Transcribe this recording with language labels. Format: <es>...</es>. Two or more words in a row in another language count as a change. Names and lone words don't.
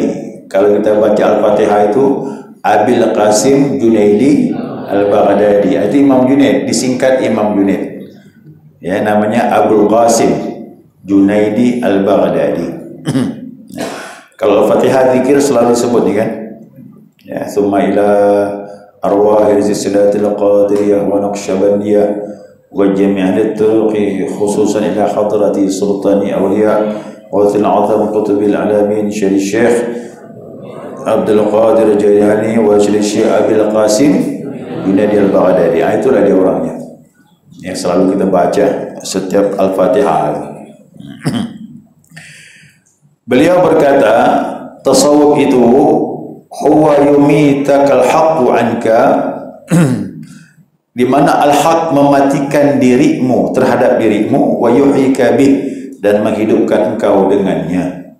<id>Kalau kita baca Al-Fatihah itu Abil Qasim Junaidi Al-Baghdadi. Itu Imam Junaid, disingkat Imam Junaid. Ya, namanya Abul Qasim Junaidi Al-Baghdadi. Kalau Al-Fatihah zikir selalu disebut ni kan.</id> <ar>Ya, ثم إلى أرواح السلسلة القادرية والنقشبندية وجميع الطرق خصوصا إلى حضرة سلطان أولياء وذي العظم قطب العالمين شيخ الشيخ عبد القادر الجيلاني وشيخ الشيخ أبي القاسم Junaid al-Baghdadi.</ar> <id>Itulah dia orangnya yang selalu kita baca setiap Al-Fatihah. Beliau berkata, tasawuf itu</id> <ar>هو يميتك الحق عنك,</ar> <id>di mana al-haq mematikan dirimu terhadap dirimu,</id> <ar>ويحييك به,</ar> <id>dan menghidupkan engkau dengannya.</id>